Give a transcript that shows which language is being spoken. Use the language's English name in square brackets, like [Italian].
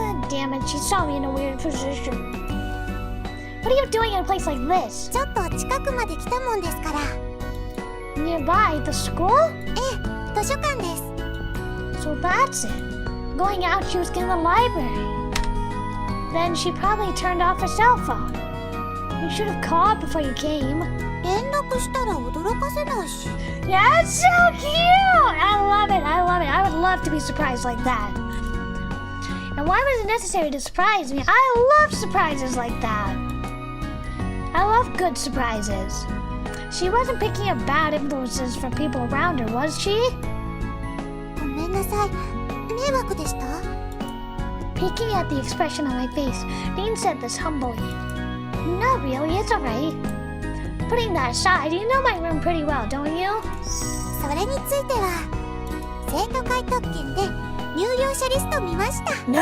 [English] damn it, she saw me in a weird position. What are you doing in a place like this? [Japanese] ちょっと近くまで来たもんですから。 [English] Nearby the school? [Japanese] ええ、図書館です。 [English] So that's it. Going out, she was in the library. Then she probably turned off her cell phone. You should have called before you came. [Japanese] 連絡したら驚かせないし。 [English] That's so cute! I love it. I would love to be surprised like that. And why was it necessary to surprise me? I love surprises like that. I love good surprises. She wasn't picking up bad influences from people around her, was she? [Japanese] ごめんなさい。迷惑でした？ [English] Peeking at the expression on my face, Dean said this humbly. No, really, it's alright. Putting that aside, you know my room pretty well, don't you? [Japanese] それについては、生徒会特権で入寮者リスト見ました。